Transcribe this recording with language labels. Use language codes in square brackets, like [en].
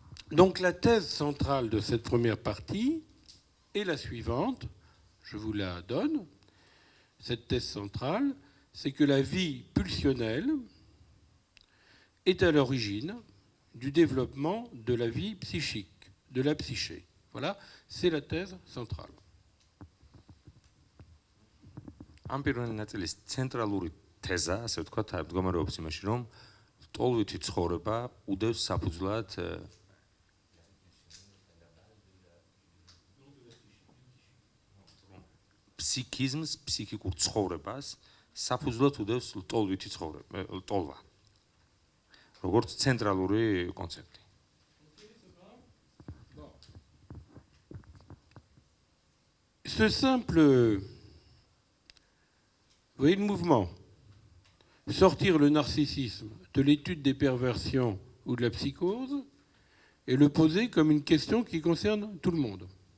[fr] Donc la thèse centrale de cette première partie est la suivante, je vous la donne. Cette thèse centrale, c'est que la vie pulsionnelle est à l'origine du développement de la vie psychique, de la psyché. Voilà, c'est la thèse centrale. [ka] ამ პირველი ნაწილის ცენტრალური თეზა, ასე ვთქვათ, მდგომარეობს იმაში, რომ ლტოლვითი ცხოვრება უდევს საფუძვლად ფსიქიზმს, ფსიქიკურ ცხოვრებას საფუძვლად უდევს ლტოლვითი ცხოვრება, ლტოლვა. როგორც ცენტრალური კონცეფტი. [fr] Ce simple, vous voyez le mouvement, sortir le narcissisme de l'étude des perversions ou de la psychose et le poser comme une question qui concerne tout le monde.